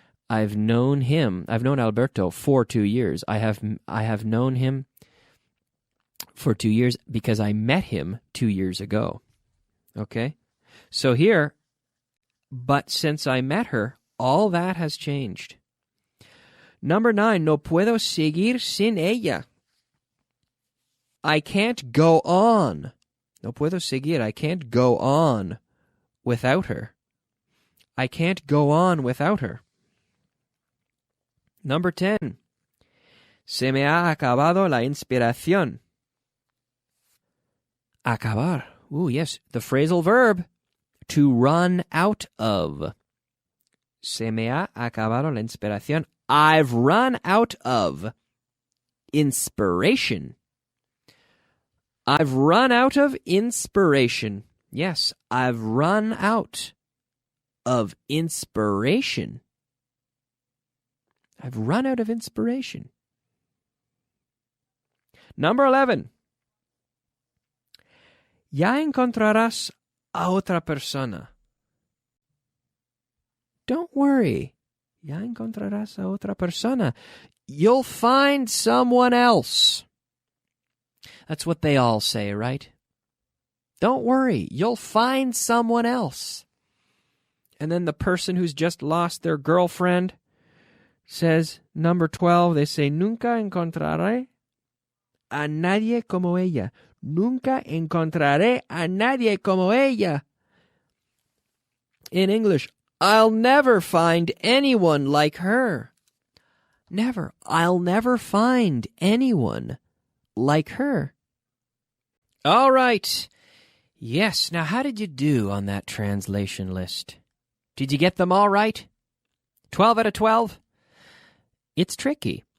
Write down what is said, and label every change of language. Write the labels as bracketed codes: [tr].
[en] I've known him. I've known Alberto for 2 years. I have known him for 2 years because I met him 2 years ago. Okay? So here, but since I met her, all that has changed. Number 9, [es] no puedo seguir sin ella. [en] I can't go on. [es] No puedo seguir. [en] I can't go on without her. I can't go on without her. Number 10. [es] Se me ha acabado la inspiración. [en] Acabar. Ooh, yes. The phrasal verb. To run out of. [es] Se me ha acabado la inspiración. [en] I've run out of inspiration. I've run out of inspiration. Yes, I've run out of inspiration. I've run out of inspiration. Number 11. [es] Ya encontrarás a otra persona. [en] Don't worry. [es] Ya encontrarás a otra persona. [en] You'll find someone else. That's what they all say, right? Don't worry. You'll find someone else. And then the person who's just lost their girlfriend says, number 12, they say, [es] Nunca encontraré a nadie como ella. Nunca encontraré a nadie como ella. [en] In English, I'll never find anyone like her. Never. I'll never find anyone like her. All right. Yes. Now, how did you do on that translation list? Did you get them all right? 12 out of 12? It's tricky.